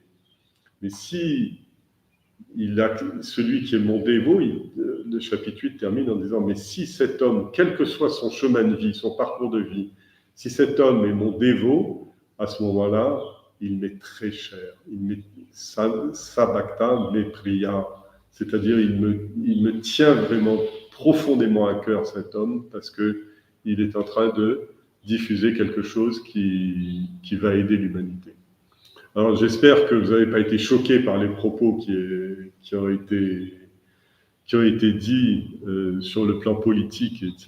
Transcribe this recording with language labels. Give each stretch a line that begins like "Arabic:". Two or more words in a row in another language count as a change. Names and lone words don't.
French: Mais si celui qui est mon dévot, le chapitre 8 termine en disant « Mais si cet homme, quel que soit son chemin de vie, son parcours de vie, si cet homme est mon dévot, à ce moment-là, il m'est très cher. Il m'est
Sanskrit: sabhakta me priya.
French: C'est-à-dire, il me tient vraiment profondément à cœur, cet homme, parce qu'il est en train de diffuser quelque chose qui va aider l'humanité. » Alors, j'espère que vous n'avez pas été choqués par les propos qui ont été dits sur le plan politique, etc.